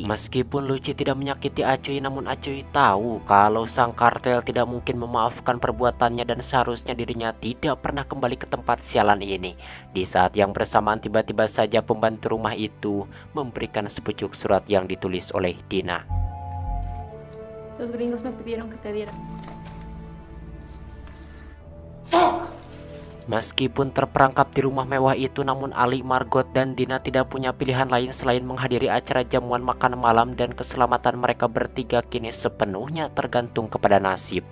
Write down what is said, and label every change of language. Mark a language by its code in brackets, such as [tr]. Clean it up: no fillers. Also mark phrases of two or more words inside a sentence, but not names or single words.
[id] Meskipun Lucci tidak menyakiti Acoy, namun Acoy tahu kalau sang kartel tidak mungkin memaafkan perbuatannya dan seharusnya dirinya tidak pernah kembali ke tempat sialan ini. Di saat yang bersamaan tiba-tiba saja pembantu rumah itu memberikan sepucuk surat yang ditulis oleh Dina. [es] Los gringos me pidieron que te diera. [id] Meskipun terperangkap di rumah mewah itu, namun Ali, Margot, dan Dina tidak punya pilihan lain selain menghadiri acara jamuan makan malam dan keselamatan mereka bertiga kini sepenuhnya tergantung kepada nasib.